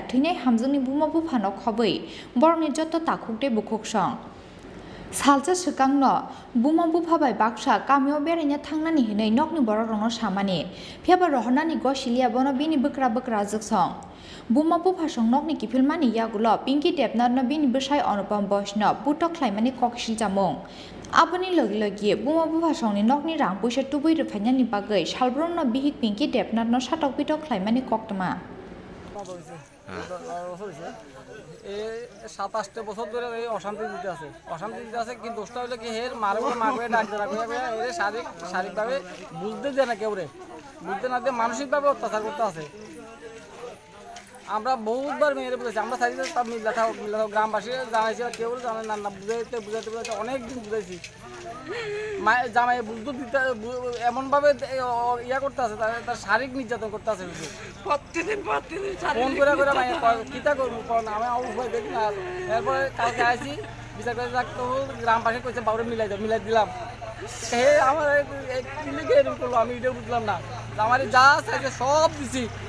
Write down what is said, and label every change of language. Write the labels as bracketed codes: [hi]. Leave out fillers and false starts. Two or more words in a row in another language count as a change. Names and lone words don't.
[trp] थैनि हामजकनि बुमा बुफानो खबै बरनि जत ताखुकदे बुखुकसं सालजा सकांनो बुमा बुफाबाय बाक्सा गामियाव बेरायना थांनानि हिनै नकनि बररंनो सामानि फेबा रहनानि गसिलिया बनो बिनि बक्रा बक्रा जगसं बुमा बुफासं नकनि किफिलमानि यागुलो पिंकी देबनाथनो बिनि बसाय अनुपम वैष्णव बुटक ख्लायमानि ककसिल जामुं आबनि लगे बुमा बुफासंनि नकनि रां पैसा टुबै रुफायनानि बागै सालब्रमनो बिहिक पिंकी देबनाथनो साटक बिटक ख्लायमानि कक्टमा [bn] 27 বছর ধরে এই অশান্তি দিতে আছে কিন্তু দোষটা হলো কি হের মারবে ডাক এর শারীরিকভাবে বুঝতে দেয় না কেউ রে বুঝতে না দিয়ে মানসিকভাবে অত্যাচার করতে আছে আমরা বহুবার মেয়েরে বুঝেছি আমরা চাইছি সব মিল্লা থাও গ্রামবাসী জানাইছি কেউ জানে না বুঝাইতে অনেক দিন বুঝাইছি জামাই বুঝতে দিতে এমনভাবে ইয়া করতে আছে তার শারীরিক নির্যাতন করতে আছে প্রতিদিন ফোন করে কিতা করবো আমি উপায় দেখি না এরপরে কালকে আসি বিচার করে রাখতে গ্রামবাসী কইছে বাবুরে মিলাই দিলাম হে আমার এরকম করলো আমি এটাও বুঝলাম না আমার যা চাইছে সব দিছি